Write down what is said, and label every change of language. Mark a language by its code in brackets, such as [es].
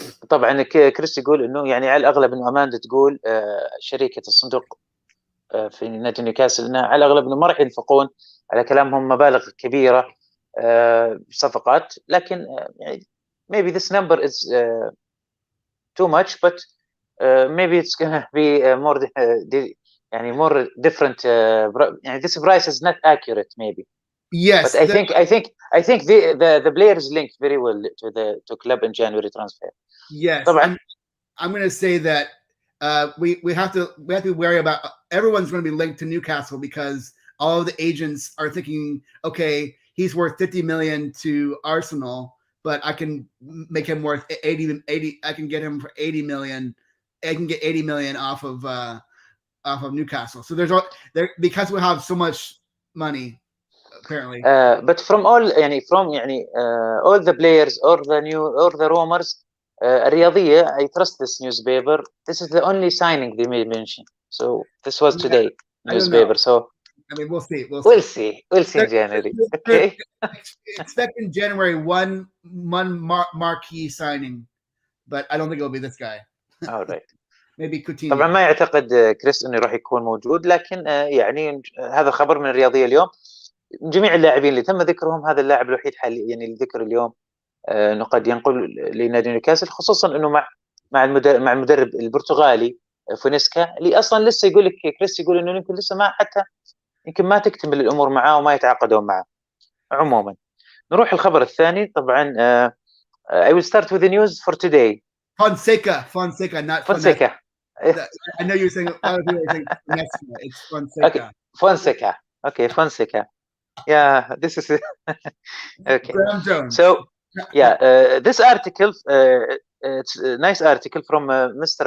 [ar] طبعا كريس يقول انه يعني على الاغلب انه اماندا تقول شركه الصندوق في نادي نيوكاسل انه على الاغلب انه ما راح ينفقون على كلامهم مبالغ كبيره صفقات، لكن يعني [en] maybe this number is too much, but maybe it's gonna be more [ar] يعني [en] more different. يعني this price is not accurate maybe. Yes, but I think the players linked very well to club in January transfer. Yes, طبعا. I'm going to say that we have to be wary about everyone's going to be linked to Newcastle, because all of the agents are thinking, okay, he's worth 50 million to Arsenal, but I can make him worth 80. I can get him for 80 million. I can get 80 million off of Newcastle. So because we have so much money, apparently. But from all all the players or the rumors الرياضية, I trust this newspaper. This is the only signing they may mention. So this was today newspaper. So I mean, we'll see. We'll see in January. Okay. Expect in January one marquee signing, but I don't think it'll be this guy. All right. Maybe Coutinho. [ar] طبعا ما يعتقد كريس انه راح يكون موجود، لكن يعني هذا خبر من الرياضية اليوم. جميع اللاعبين اللي تم ذكرهم، هذا اللاعب الوحيد حاليا يعني الذكر اليوم انه قد ينقل لنادي نيوكاسل، خصوصا انه مع المدرب البرتغالي فونيسكا، اللي اصلا لسه يقول لك كريس، يقول انه يمكن لسه يمكن ما تكتمل الامور معاه وما يتعاقدون معه. عموما نروح الخبر الثاني. [en] طبعا I will start with the news for today. Fonseca, not Fonseca. I know you're saying a lot of people are saying it's Fonseca. Okay, Fonseca. Yeah, this is okay. Graham Jones. So this article, it's a nice article from Mr.